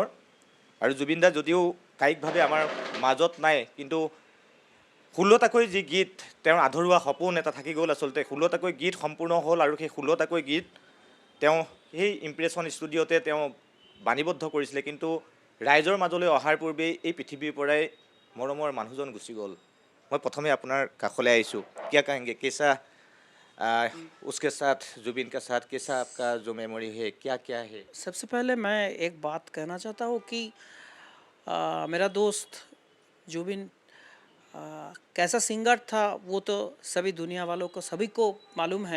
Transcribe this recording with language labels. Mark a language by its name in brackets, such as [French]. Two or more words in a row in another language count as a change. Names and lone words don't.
[Assamese] আৰু জুবিনদা যদিও কায়িকভাৱে আমাৰ মাজত নাই, কিন্তু 16টাকৈ যি গীত, তেওঁৰ আধৰুৱা সপোন এটা থাকি গ'ল। আচলতে 16টাকৈ গীত সম্পূৰ্ণ হ'ল আৰু সেই 16টাকৈ গীত তেওঁ সেই ইম্প্ৰেশ্যন ষ্টুডিঅ'তে তেওঁ বাণীবদ্ধ কৰিছিলে। কিন্তু ৰাইজৰ মাজলৈ অহাৰ পূৰ্বেই এই পৃথিৱীৰ পৰাই মৰমৰ মানুহজন গুচি গ'ল। মই প্ৰথমে আপোনাৰ কাষলৈ আহিছোঁ। [Hindi] क्या कहेंगे, कैसा उसके साथ, जुबिन के साथ कैसा आपका जो मेमोरी है, क्या क्या है? सबसे पहले मैं एक बात कहना चाहता हूँ कि मेरा दोस्त जुबिन कैसा सिंगर था वो तो सभी दुनिया वालों को सभी को मालूम है।